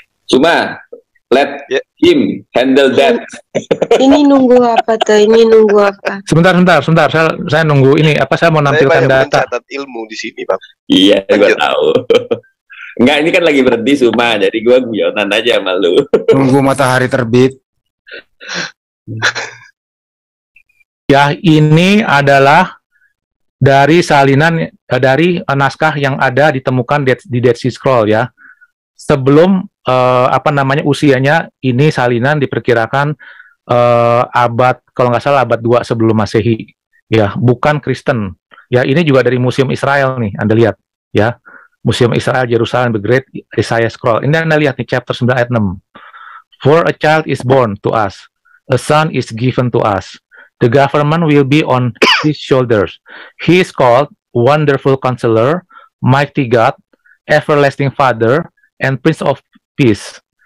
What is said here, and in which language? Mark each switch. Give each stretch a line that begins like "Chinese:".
English: Cuma let him handle that.
Indonesian: Ini nunggu apa tuh? Ini nunggu apa? Sebentar. Saya nunggu ini. Apa saya mau nampilkan data? Mencatat ilmu di sini, Bang. Iya, gue Lanjut. tahu. Enggak, ini kan lagi berhenti Suma, jadi gue guyonan aja sama lu. Tunggu matahari terbit. Ya, ini adalah dari salinan dari naskah yang ada ditemukan di Dead Sea Scroll ya. Sebelum usianya ini salinan diperkirakan abad, kalau nggak salah abad 2 sebelum Masehi. Ya, bukan Kristen. Ya, ini juga dari Museum Israel nih, Anda lihat ya. Museum Israel Jerusalem The Great Isaiah Scroll. Ini Anda lihat nih chapter 9 ayat 6.
English: For a child is born to us, a son is given to us. The government will be on his shoulders. He is called Wonderful Counselor, Mighty God, Everlasting Father, and Prince of Peace.